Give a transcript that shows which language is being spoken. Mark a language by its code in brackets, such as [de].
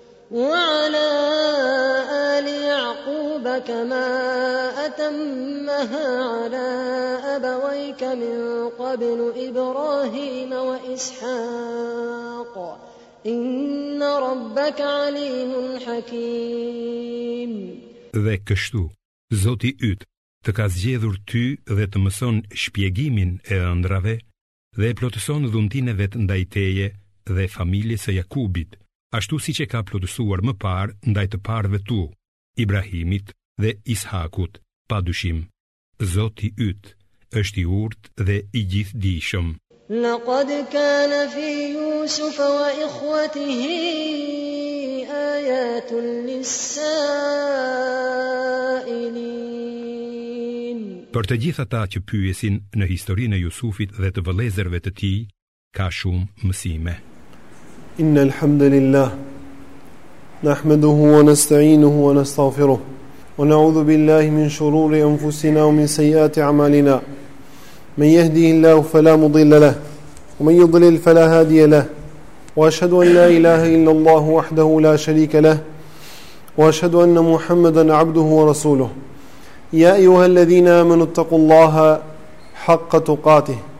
[ar] وعلى آل يعقوب كما أتمها على أبويك من قبل إبراهيم وإسحاق إن ربك عليم حكيم. [sq] Dhe kështu, Zoti yt të ka zgjedhur ty dhe të mëson shpjegimin e ëndrave dhe e plotëson dhuntinë vet ndaj teje dhe familjes së Jakubit, ashtu si që ka plotësuar më parë ndaj të parëve tu, Ibrahimit dhe Ishakut, pa dyshim. Zoti yt është i urtë dhe i gjithdijshëm. [ar] Laqad kana fi Yusuf wa ikhwatihi ayatun lis-sa'ilin. [sq] Për të gjithë ata që pyesin në historinë e Jusufit dhe të vëllezërve të tij, ka shumë mësime. [ar] إن الحمد لله نحمده ونستعينه ونستغفره ونعوذ بالله من شرور أنفسنا ومن سيئات أعمالنا من يهدي الله فلا مضل له ومن يضلل فلا هادي له وأشهد أن لا إله إلا الله وحده لا شريك له وأشهد أن محمدا عبده ورسوله يا أيها الذين آمنوا اتقوا الله حق تقاته